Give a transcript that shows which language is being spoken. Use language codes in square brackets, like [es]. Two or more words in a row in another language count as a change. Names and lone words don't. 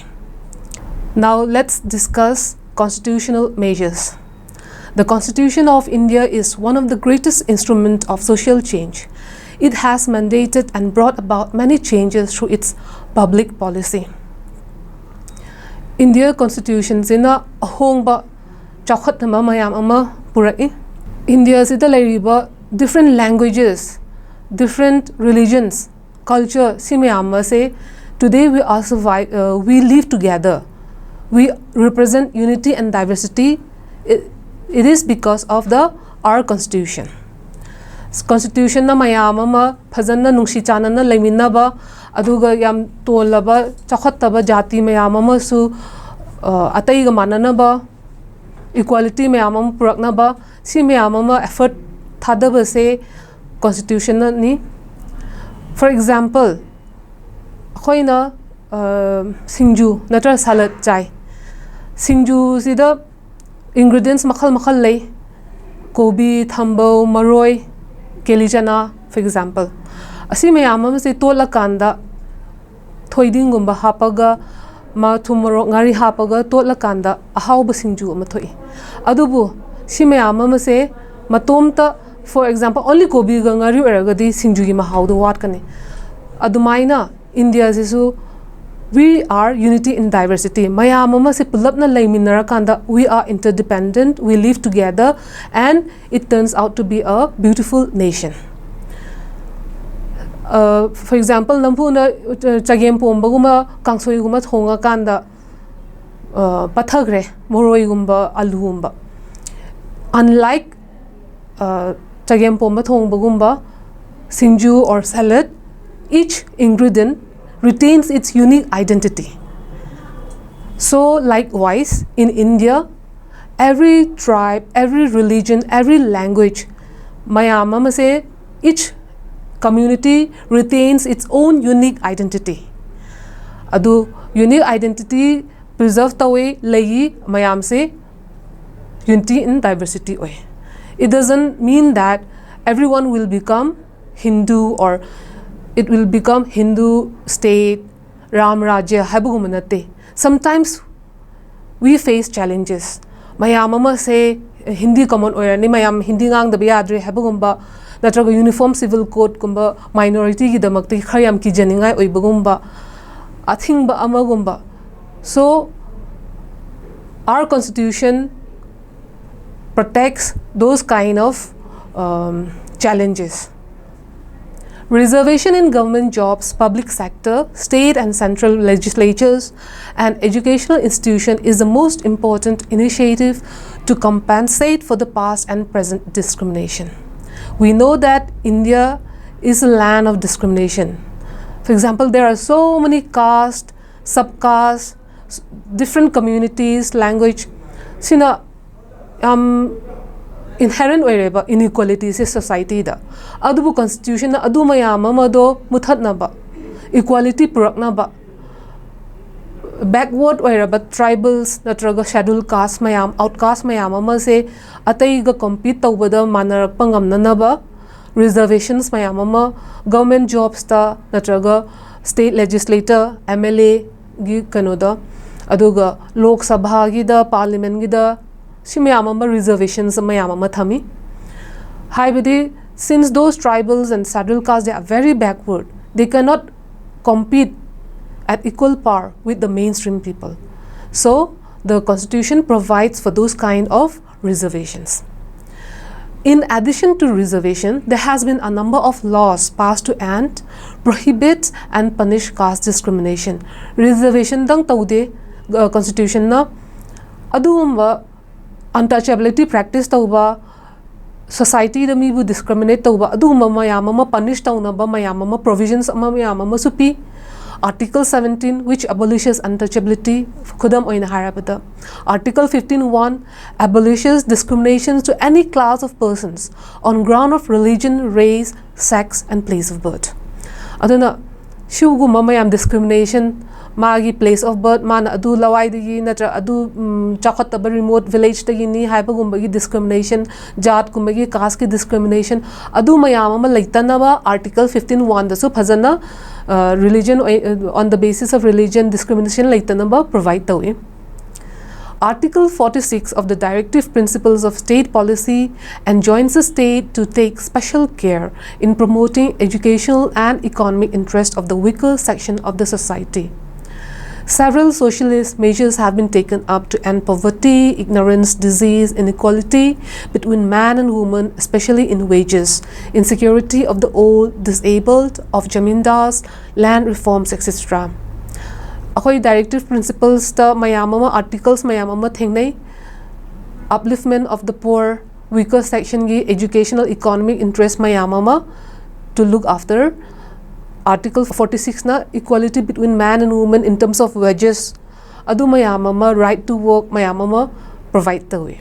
[en] Now let's discuss constitutional measures. The Constitution of India is one of the greatest instruments of social change. It has mandated and brought about many changes through its public policy. [mni] India Constitution sina ahongba chawkhatnama mayam ama purai. India sida lairiba [en] different languages, different religions, culture [mni] simayama say [en] today we live together. We represent unity and diversity. It is because of our constitution. [mni] Constitution na mayam ama phajana nungsi chanana laiminaba aduga yam tolaba chakhattaba jati mayam ama su atai ga mananaba equality mayam ama puraknaba si mayam ama effort thadaba se constitution na ni. [en] For example, [mni] khoina singju natra salad chai. Singju sida ingredients makhal lay, kobi, thambo, maroi, kelijana, [en] for example. [mni] Asi mayamam se tola kanda thoidingumba hapaga ma thumaro ngari hapaga tola kanda ahauba singju ama thoi. Adubu si mayamam se matomta, [en] for example, only [mni] kobi ga ngari eragadi singju gi mahau do wat kane. Adumaina India sisu [en] we are unity in diversity. [mni] Mayamama se pulapna laiminara kanda [en] we are interdependent, we live together, and it turns out to be a beautiful nation. For example, [mni] nampuna chagem pomba guma kangsoi guma thonga kanda pathagre moroi gumba alu gumba. [en] Unlike [mni] chagem pomba thongba gumba [en] singju or salad, each ingredient retains its unique identity. So likewise in India, every tribe, every religion, every language, [mni] mayamama say [en] each community retains its own unique identity. [mni] Adu [en] unique identity preserve [mni] tawe layi mayam say [en] unity in diversity [mni] way. [en] It doesn't mean that everyone will become Hindu or it will become Hindu state Ram Rajya habugumanate. Sometimes we face challenges. [mni] Mayamama say Hindi common or ni mayam Hindi ngang the biadre habugumba natraga [en] uniform civil code [mni] kumba minority ki damakti khayam ki janingai oibagumba athingba amagumba. [en] So our constitution protects those kind of challenges. Reservation in government jobs, public sector, state and central legislatures, and educational institution is the most important initiative to compensate for the past and present discrimination. We know that India is a land of discrimination. For example, there are so many castes, subcastes, different communities, language. [mni] Sina inherent oireba [en] inequalities in society [mni] da adubu constitution na adu mayam amado muthatnaba equality puraknaba backward oireba tribals natraga [en] scheduled caste [mni] mayam outcast mayam ama se ataiga compete tawbada manarakpa ngamnanaba reservations mayam ama [en] government jobs [mni] ta natraga [en] state legislator MLA [mni] gi kanoda aduga lok sabha gi da parliament gi da reservations thami. [en] Since those tribals and scheduled castes they are very backward, they cannot compete at equal par with the mainstream people. So the constitution provides for those kind of reservations. In addition to reservation, there has been a number of laws passed to end, prohibit and punish caste discrimination. [mni] Reservation dang taude constitution na adumba [en] untouchability practice [mni] tauba society da mi bu discriminate tauba adu mayama punish taunaba mayama provisions mayama supi [en] Article 17 which abolishes untouchability [mni] khudam oina harabada. [en] Article 15(1) abolishes discriminations to any class of persons on ground of religion, race, sex and place of birth. [mni] Aduna shugu mayam discrimination magi [en] place of birth [mni] mana adu lawai digi natra adu chakotaba [en] remote village [mni] tagi ni haibagumba discrimination jat kumbagi caste ki discrimination adu mayama laitanaba Article 15(1) dasu phajana [en] religion on the basis of religion discrimination [mni] laitanaba provide tawi. [en] Article 46 of the Directive Principles of State Policy enjoins the state to take special care in promoting educational and economic interest of the weaker section of the society. Several socialist measures have been taken up to end poverty, ignorance, disease, inequality between man and woman, especially in wages, insecurity of the old, disabled, of jamindars, land reforms, etc. Akoi directive principles [mni] ta mayamama [en] articles [mni] mayamama thengnai [en] upliftment of the poor, weaker section gi educational economic interest mayamama to look after. Article 46 na equality between man and woman in terms of wages [mni] adu mayamama [en] right to work mayamama provide the way.